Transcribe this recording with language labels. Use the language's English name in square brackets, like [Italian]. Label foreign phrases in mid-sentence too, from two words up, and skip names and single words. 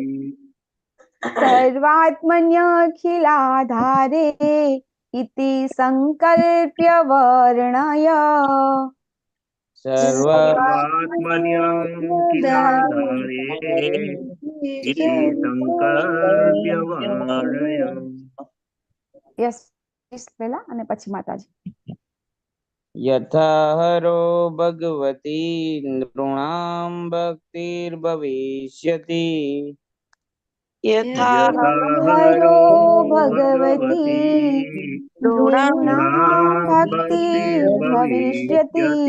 [Sanskrit] सर्वात्मन्यखिलाधारे इति संकल्प्य वर्णय. सर्वात्मन्यखिलाधारे इति संकल्प्य वर्णय. [Gujarati] यस પહેલા અને પછી માતાજી. [Sanskrit] यथा हरो भगवती नृणां भक्तिर्भविष्यति यथा हरो भगवती नृणां भक्तिर्भविष्यति